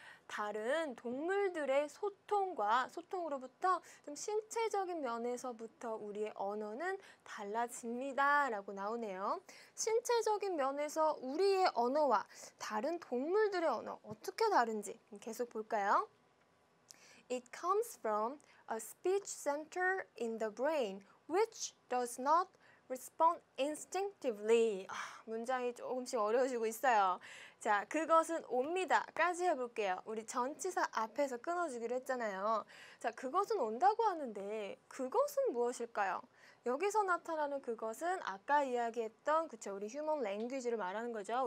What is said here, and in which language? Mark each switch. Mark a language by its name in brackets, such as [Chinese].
[Korean] 다른 동물들의 소통으로부터 좀 신체적인 면에서부터 우리의 언어는 달라집니다 라고 나오네요. 신체적인 면에서 우리의 언어와 다른 동물들의 언어 어떻게 다른지 계속 볼까요? [English] It comes from a speech center in the brain which does not respond instinctively. [Korean] 문장이 조금씩 어려워지고 있어요. 자, 그것은 옵니다까지 해볼게요. 우리 전치사 앞에서 끊어주기로 했잖아요. 자, 그것은 온다고 하는데 그것은 무엇일까요? 여기서 나타나는 그것은 아까 이야기했던 우리 휴먼 랭귀지를 말하는 거죠.